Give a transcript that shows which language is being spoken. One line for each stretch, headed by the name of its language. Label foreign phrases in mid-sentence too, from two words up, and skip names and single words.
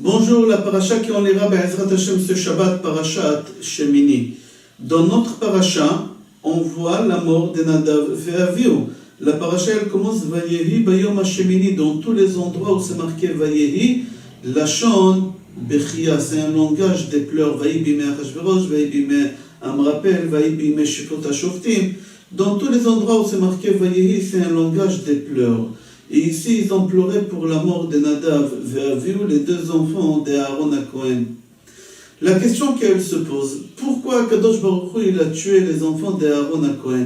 French: Bonjour, la paracha qui on lira
Hebrew: בעזרת השם
French: ce Shabbat, parachat Shemini. Dans notre paracha, on voit la mort de Nadav et Avihu. La paracha elle commence
Hebrew: ויהי ביום השמיני,
French: dans tous les endroits où c'est marqué Vayehi,
Hebrew: לשון בכיה,
French: c'est un langage des pleurs.
Hebrew: ויהי בימי אחשורוש ויהי בימי אמרפל ויהי בימי שפוט השופטים.
French: Dans tous les endroits où c'est marqué Vayehi, c'est un langage des pleurs. Et ici, ils ont pleuré pour la mort de Nadav et Avihu, les deux enfants d'Aaron à Cohen. La question qu'elle se pose, pourquoi
Hebrew: קדוש ברוך הוא,
French: il a tué les enfants d'Aaron à Cohen?